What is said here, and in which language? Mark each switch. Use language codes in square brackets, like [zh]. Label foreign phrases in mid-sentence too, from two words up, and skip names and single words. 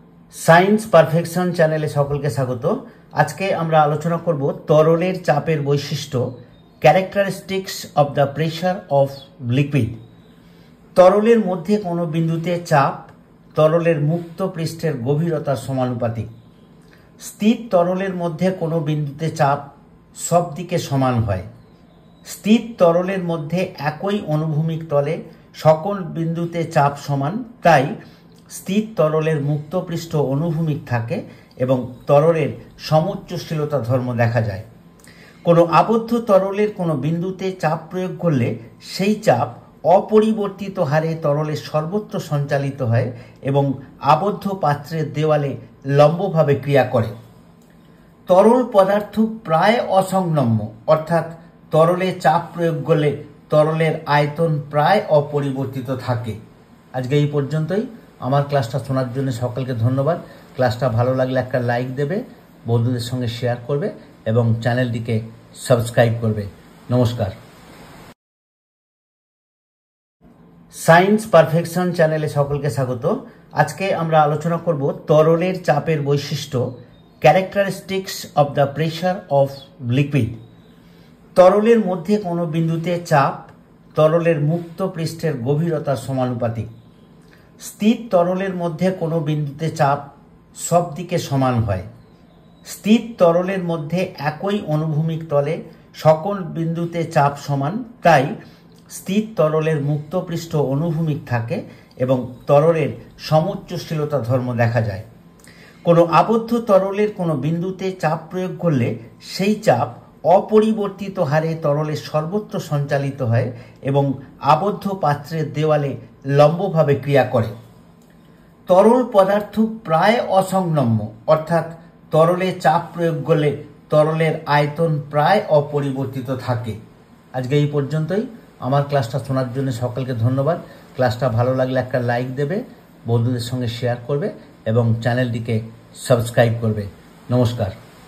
[bn] সায়েন্স পারফেকশন চ্যানেলে সকলকে স্বাগত। আজকে আমরা আলোচনা করব তরলের চাপের বৈশিষ্ট্য [en] characteristics of the pressure of liquid. [bn] তরলের মধ্য কোনো বিন্দুতে চাপ তরলের মুক্ত পৃষ্ঠের গভীরতার সমানুপাতিক। স্থির তরলের মধ্য কোনো বিন্দুতে চাপ সব দিকে সমান হয়। স্থির তরলের মধ্য একই অনুভূমিক তলে সকল বিন্দুতে চাপ সমান, তাই স্থির তরলের মুক্ত পৃষ্ঠ অনুভূমিক থাকে এবং তরলের সমুচ্চশীলতা ধর্ম দেখা যায়। কোনো আবদ্ধ তরলের কোনো বিন্দুতে চাপ প্রয়োগ করলে সেই চাপ অপরিবর্তিত হারে তরলের সর্বত্র সঞ্চালিত হয় এবং আবদ্ধ পাত্রের দেওয়ালে লম্বভাবে ক্রিয়া করে। তরল পদার্থ প্রায় অসংগম্য অর্থাৎ তরলে চাপ প্রয়োগ করলে তরলের আয়তন প্রায় অপরিবর্তিত থাকে। आजके এই পর্যন্তই। আমার ক্লাসটা শোনার জন্য সকলকে ধন্যবাদ। ক্লাসটা ভালো লাগলে একটা লাইক দেবে, বন্ধুদের সঙ্গে শেয়ার করবে এবং চ্যানেলটিকে সাবস্ক্রাইব করবে। নমস্কার। সায়েন্স পারফেকশন চ্যানেলে সকলকে স্বাগত। আজকে আমরা আলোচনা করব তরলের চাপের বৈশিষ্ট্য [en] characteristics of the pressure of liquid. [bn] তরলের মধ্যে কোনো বিন্দুতে চাপ তরলের মুক্ত পৃষ্ঠের গভীরতার সমানুপাতিক। স্থির তরলের মধ্য কোনো বিন্দুতে চাপ সব দিকে সমান হয়। স্থির তরলের মধ্য একই অনুভূমিক তলে সকল বিন্দুতে চাপ সমান, তাই স্থির তরলের মুক্ত পৃষ্ঠ অনুভূমিক থাকে এবং তরলের সমুচ্চশীলতা ধর্ম দেখা যায়। কোনো আবদ্ধ তরলের কোনো বিন্দুতে চাপ প্রয়োগ করলে সেই চাপ অপরিবর্তিত হারে তরলের সর্বত্র সঞ্চালিত হয় এবং আবদ্ধ পাত্রের দেওয়ালে লম্বভাবে ক্রিয়া করে। তরল পদার্থ প্রায় অসংগম্য অর্থাৎ তরলে চাপ প্রয়োগ করলে তরলের আয়তন প্রায় অপরিবর্তিত থাকে। आजके এই পর্যন্তই। আমার ক্লাসটা শোনার জন্য সকলকে ধন্যবাদ। ক্লাসটা ভালো লাগলে একটা লাইক দেবে, বন্ধুদের সঙ্গে শেয়ার করবে এবং চ্যানেলটিকে সাবস্ক্রাইব করবে। নমস্কার।